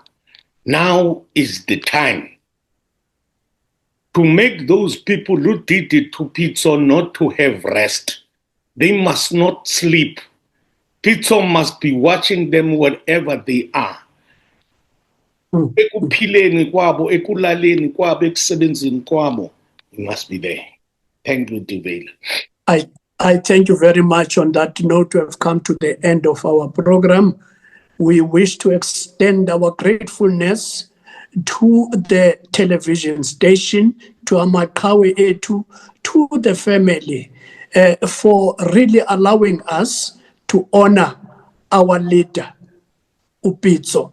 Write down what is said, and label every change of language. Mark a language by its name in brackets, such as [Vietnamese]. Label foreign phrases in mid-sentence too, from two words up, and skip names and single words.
[English] Now is the time to make those people who did it to Pitso not to have rest. They must not sleep. Pitso must be watching them wherever they are. [Zulu] ekuphileni kwabo, ekulaleni kwabo, ekusebenzini kwabo. [English] You must be there. Thank you, Duvela. I thank you very much. On that note, we have come to the end of our program. We wish to extend our gratefulness to the television station, to Amaqhawe Ethu, to the family, for really allowing us to honor our leader, Upitso.